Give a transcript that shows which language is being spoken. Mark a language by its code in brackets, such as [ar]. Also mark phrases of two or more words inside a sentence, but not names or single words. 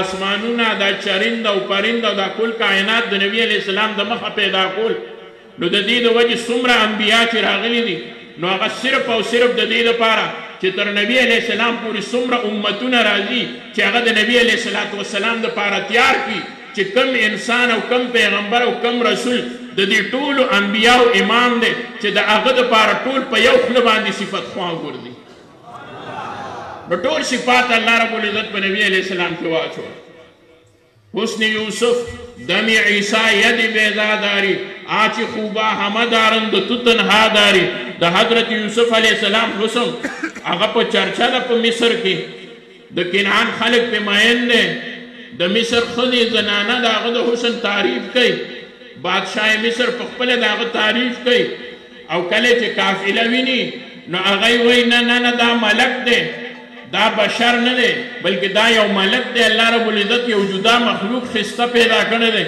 [ps] اسمانونه د چرند او پرند او د کل کائنات د نبی [ar] علیه السلام [ps] د مخه پیدا کول، نو د دې د وجې څومره انبیا چې راغلي دي نو هغه صرف او صرف د دې دپاره چې تر نبی [ar] علیه السلام [ps] پورې څومره امتونه راځي چې هغه د نبی [ar] علیه السلام [ps] دپاره تیار کړي چې کم انسان او کم پیغمبر او کم رسول د دې ټولو انبیاو امام دی چې د هغه دپاره ټول په یو خوله باندې صفت خوا وګرځي. نو ټول صفات [ar] الله رب العزت [ps] په نبی [ar] علیه السلام [ps] کې واچول. [fa] حسن یوسف دم عیسی ید بیضا داری، آچ خوبا همه دارند تو تنها داری. [ps] د حضرت یوسف [ar] علیه السلام [ps] حسن هغه په چرچه ده په مصر کې، د کنعان خلق په مین دی، د مصر ښځې زنانه د هغه د حسن تعریف کوي، بادشاه مصر په خپله د هغه تعریف کوي. او کله چې قافله ویني نو هغوی وایي نه دا ملک دی، دا بشر نه دی بلکې دا یو ملک دی، [ar] الله رب العزت [ps] یو جدا مخلوق خسته پیدا کړی دی.